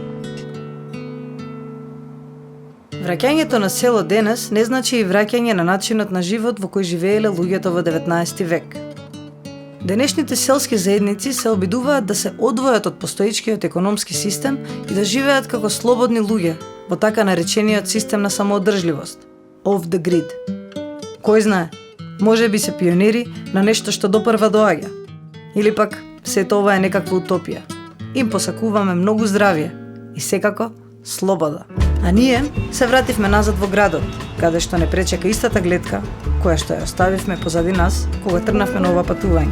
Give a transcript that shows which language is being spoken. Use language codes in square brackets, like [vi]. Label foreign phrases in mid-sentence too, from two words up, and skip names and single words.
[mk] Враќањето на село денес не значи и враќање на начинот на живот во кој живееле луѓето во 19 век. Денешните селски заедници се обидуваат да се одвојат од постоечкиот економски систем и да живеат како слободни луѓе во така наречениот систем на самоодржливост – [en] off the grid. [mk] Кој знае, може би се пионери на нешто што допрва доаѓа. Или пак, сето ова е некаква утопија. Им посакуваме многу здравје и секако слобода. А ние се вративме назад во градот, каде што не пречека истата гледка, која што ја оставивме позади нас кога тргнавме на ова патување.